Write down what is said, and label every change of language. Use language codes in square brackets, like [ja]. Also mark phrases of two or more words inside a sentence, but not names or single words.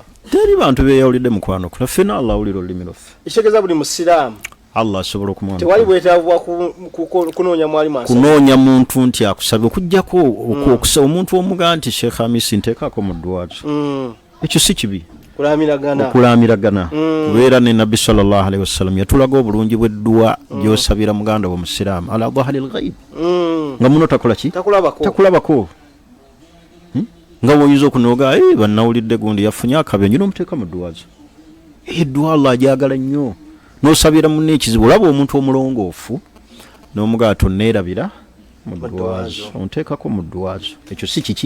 [lg] Teri bantu beyawulidde mu kwanukula fena Allah awulira olulimi lwaffe ishegeza buli musiraamu Allah asobola okumwamba tewali bwetaavu kunoonya mwalimu ansa kunoonya muntu nti akusaba okujjako okusaba omuntu omuga nti Sheikh Hamisi nteekako mu ddwaazo ekyo si kibi okulamiragana kubeera ne Nabbi [ar] صلى الله عليه وسلم [lg] yatulaga obulungi bw'edduwa gy'osabira muganda w'omusiraamu [ar] على ظهر الغيب [lg] nga muno takola ki takulabako nga woyinza okunoga bannawulidde gundi yafunye akabenje n'omuteeka mu ddwaazo edduwa Allah agyagala nnyo n'osabira munne ekizibu olaba omuntu omulongoofu n'omugaato neerabira mu ddwaazo onteekako mu ddwaazo ekyo si kiki